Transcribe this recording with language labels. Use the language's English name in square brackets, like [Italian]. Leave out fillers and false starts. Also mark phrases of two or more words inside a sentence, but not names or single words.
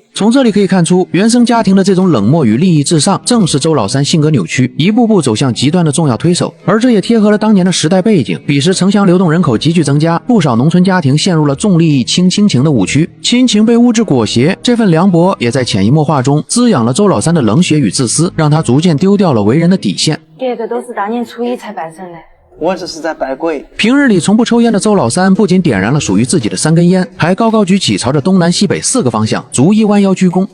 [Chinese] 從這裡可以看出，原生家庭的這種冷漠與利益至上，正是周老三性格扭曲，一步步走向極端的重要推手。而這也貼合了當年的時代背景，彼時城鄉流動人口急劇增加，不少農村家庭陷入了重利益輕親情的誤區，親情被物質裹挾，這份涼薄也在潛移默化中滋養了周老三的冷血與自私，讓他逐漸丟掉了為人的底線。這個都是當年初一才辦成的。我這是在拜鬼。平日里从不抽烟的周老三不仅点燃了屬於自己的3根煙，還高高舉起，朝着東南西北4個方向逐一彎腰鞠躬。